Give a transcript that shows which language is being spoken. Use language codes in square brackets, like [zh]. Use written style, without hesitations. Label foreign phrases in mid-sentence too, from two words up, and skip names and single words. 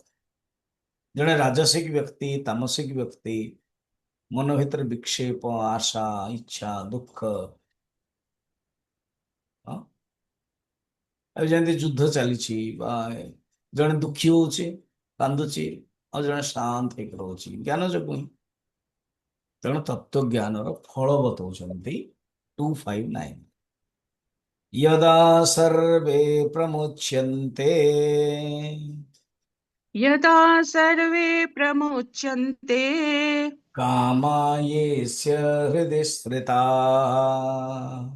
[or] ଜଣେ ରାଜସିକ ବ୍ୟକ୍ତି, ତାମସିକ ବ୍ୟକ୍ତି, ମନ ଭିତରେ ବିକ୍ଷେପ, ଆଶା, ଇଚ୍ଛା, ଦୁଃଖ, ହଁ, ଆଉ ଯେମିତି ଯୁଦ୍ଧ ଚାଲିଛି, ବା ଜଣେ ଦୁଃଖୀ ହଉଛି, କାନ୍ଦୁଛି, ଆଉ ଜଣେ ଶାନ୍ତ ହେଇକି ରହୁଛି, ଜ୍ଞାନ ଯୋଗୁଁ ହିଁ। ତେଣୁ ତତ୍ଵ ଜ୍ଞାନର ଫଳ ବତଉଛନ୍ତି 259। [sa] यदा सर्वे प्रमुच्यन्ते यदा सर्वे प्रमुच्यन्ते कामायेस्य हृदि स्थिताः